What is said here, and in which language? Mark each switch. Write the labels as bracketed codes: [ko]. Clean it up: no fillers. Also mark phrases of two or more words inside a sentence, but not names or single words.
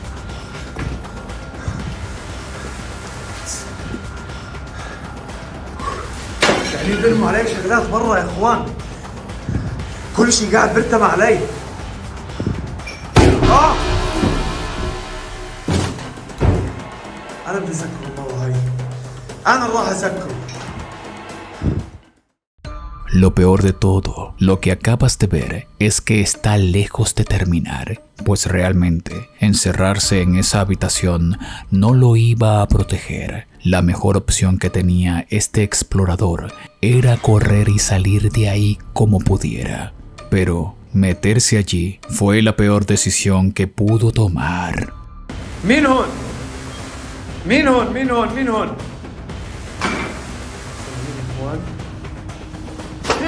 [ar] قاعدين بيرموا علي شغلات برا يا اخوان. كل شيء قاعد بيرتمى علي. أنا بدي أذكر الله هاي. أنا راح أذكره. [es] Lo peor de todo, lo que acabas de ver, es que está lejos de terminar, pues realmente encerrarse en esa habitación no lo iba a proteger. La mejor opción que tenía este explorador era correr y salir de ahí como pudiera. Pero meterse allí fue la peor decisión que pudo tomar. [ar] مين هون؟ مين هون؟ مين هون؟ مين هون؟